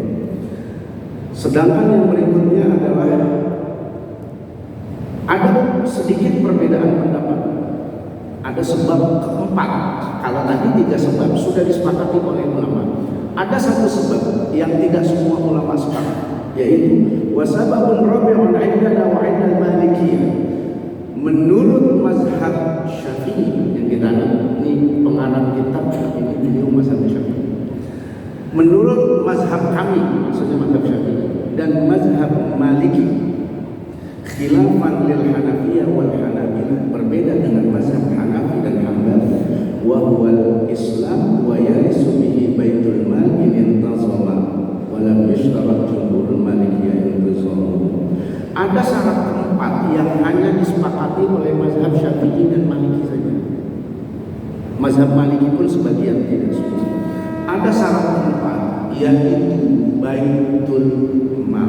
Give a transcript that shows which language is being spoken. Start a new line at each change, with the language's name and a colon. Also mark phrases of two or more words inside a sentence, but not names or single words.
Indonesian: Sedangkan yang berikutnya adalah ada sedikit perbedaan pendapat. Ada sebab keempat. Kalau tadi 3 sebab sudah disepakati oleh ulama, ada 1 sebab yang tidak semua ulama sepakat, yaitu
Arabic: وسبب رابع عندنا وعند المالكية.
Indonesian: Menurut mazhab Syafi'i yang kita ini pengarang kitab ini beliau mazhab Syafi'i. Menurut mazhab kami, maksudnya mazhab Syafi'i dan mazhab Maliki,
Arabic: خلافا للحنفية والحنابلة,
Indonesian: berbeda dengan mazhab Hanafi dan Hambali.
Arabic: وهو الإسلام ويرث به بيت المال إن انتظم ولم يشترط جمهور المالكية انتظام.
Indonesian: Ada syarat keempat yang hanya disepakati oleh mazhab Syafi'i dan Maliki saja. Mazhab Maliki pun sebagian tidak setuju. Ada syarat keempat, yaitu baitul mal.